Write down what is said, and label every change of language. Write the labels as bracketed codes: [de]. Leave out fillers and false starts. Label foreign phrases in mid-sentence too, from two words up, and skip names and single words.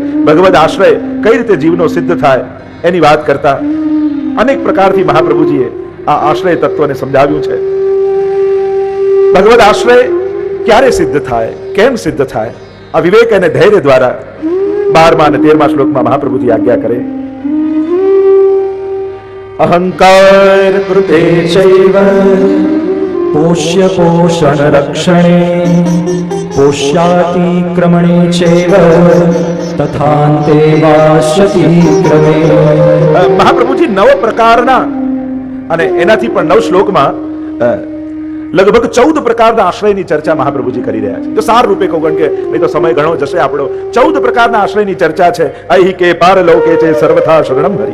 [gu] ભગવદ આશ્રય કઈ રીતે જીવનો સિદ્ધ થાય એની વાત કરતા અનેક પ્રકારથી મહાપ્રભુજીએ આ આશ્રય તત્વને સમજાવ્યું છે. ભગવદ આશ્રય ક્યારે સિદ્ધ થાય, કેમ સિદ્ધ થાય, આ વિવેક અને ધૈર્ય દ્વારા 12મા અને 13મા શ્લોકમાં મહાપ્રભુજી આજ્ઞા કરે. [sa] अहंकार कृते चैव पोष्य पोषण रक्षणे पोष्यातिक्रमणे चैव तथान्ते वास्यति क्रमे. [gu] મહાપ્રભુજી 9 પ્રકારના અને એનાથી પણ 9 શ્લોકમાં લગભગ 14 પ્રકારના આશ્રયની ચર્ચા મહાપ્રભુજી કરી રહ્યા છે. તો સાર રૂપે કહું, કારણ કે નહીં તો સમય ઘણો જશે આપણો. 14 પ્રકારના આશ્રયની ચર્ચા છે. અહીં કે પારલોકે છે [sa] સર્વથા શરણમ હરિ.